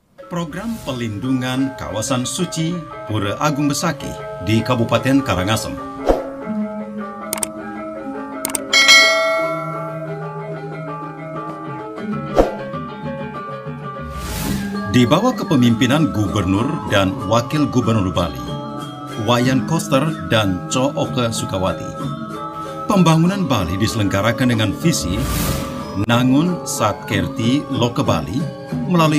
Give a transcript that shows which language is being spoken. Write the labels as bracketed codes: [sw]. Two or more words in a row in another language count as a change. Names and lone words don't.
[id] Program Pelindungan Kawasan Suci Pura Agung Besaki di Kabupaten Karangasem. Di bawah kepemimpinan Gubernur dan Wakil Gubernur Bali, Wayan Koster dan Cho Oke Sukawati, pembangunan Bali diselenggarakan dengan visi Nangun Satkerti Loke Bali melalui